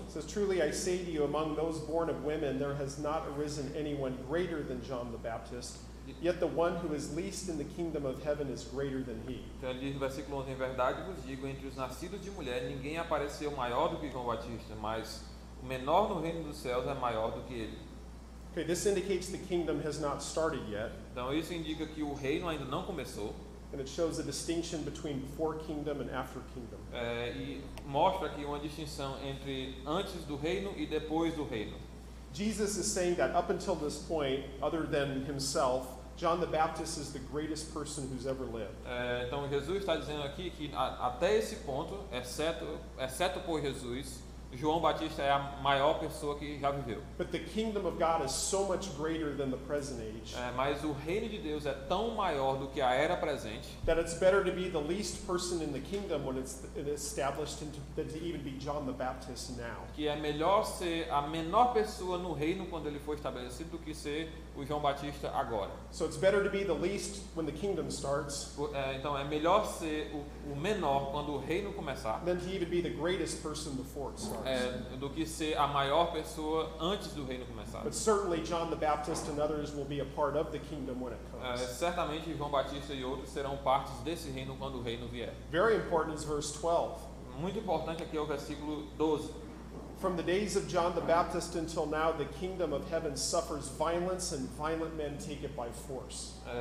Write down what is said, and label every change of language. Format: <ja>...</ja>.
<en>it says, truly I say to you, among those born of women, there has not arisen anyone greater than John the Baptist, yet the one who is least in the kingdom of heaven is greater than he.</en> <pt>Então ele diz no versículo 11, em verdade vos digo, entre os nascidos de mulher, ninguém apareceu maior do que João Batista, mas o menor no reino dos céus é maior do que ele.</pt> <en>Okay, this indicates the kingdom has not started yet.</en> <pt>Então isso indica que o reino ainda não começou.</pt> <en>And it shows a distinction between before kingdom and after kingdom.</en> <pt>E mostra aqui uma distinção entre antes do reino e depois do reino.</pt> <en>Jesus is saying that up until this point, other than himself, John the Baptist is the greatest person who's ever lived.</en> <pt>Então Jesus está dizendo aqui que até esse ponto, exceto por Jesus, João Batista é a maior pessoa que já viveu.</pt> <en>But the kingdom of God is so much greater than the present age.</en> <pt>Mas o reino de Deus é tão maior do que a era presente.</pt> <en>That it's better to be the least person in the kingdom when it's established than to even be John the Baptist now.</en> <pt>Que é melhor ser a menor pessoa no reino quando ele for estabelecido do que ser o João Batista agora.</pt> <en>So it's better to be the least when the kingdom starts.</en> <pt>Então é melhor ser o menor quando o reino começar.</pt> <en>Than to even be the greatest person before it starts.</en> <pt>Do que ser a maior pessoa antes do reino começar.</pt> <en>But certainly John the Baptist and others will be a part of the kingdom when it comes.</en> <pt>Certamente João Batista e outros serão partes desse reino quando o reino vier.</pt> <en>Very important is verse 12.</en> <pt>Muito importante aqui é o versículo 12.</pt> <en>From the days of John the Baptist until now, the kingdom of heaven suffers violence, and violent men take it by force.</en>